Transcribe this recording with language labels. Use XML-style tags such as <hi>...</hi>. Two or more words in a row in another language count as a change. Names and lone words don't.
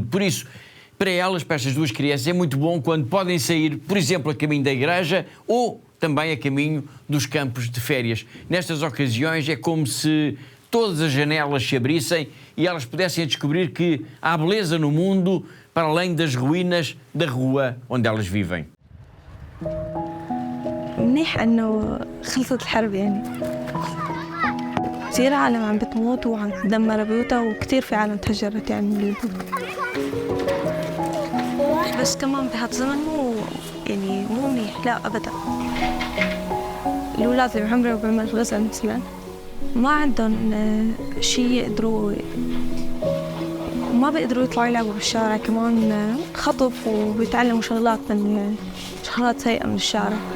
<pt>Por isso, para elas, para estas duas crianças, é muito bom quando podem sair, por exemplo, a caminho da igreja ou também a caminho dos campos de férias. Nestas ocasiões é como se todas as janelas se abrissem e elas pudessem descobrir que há beleza no mundo para além das ruínas da rua onde elas vivem.</pt> <ar>منيح انه خلصت الحرب يعني كثير عالم عم بتموت وعم تدمر بيوتها وكثير في عالم تهجرت يعني من البيوت بس كمان بهالزمن مو منيح لا ابدا الأولاد اللي بعمري وبالمدرسة مثلا ما عندهم شيء يقدروا، ما بيقدروا يطلعوا يلعبوا بالشارع، كمان خطف وبيتعلموا شغلات شغلات سيئة من الشارع.</ar>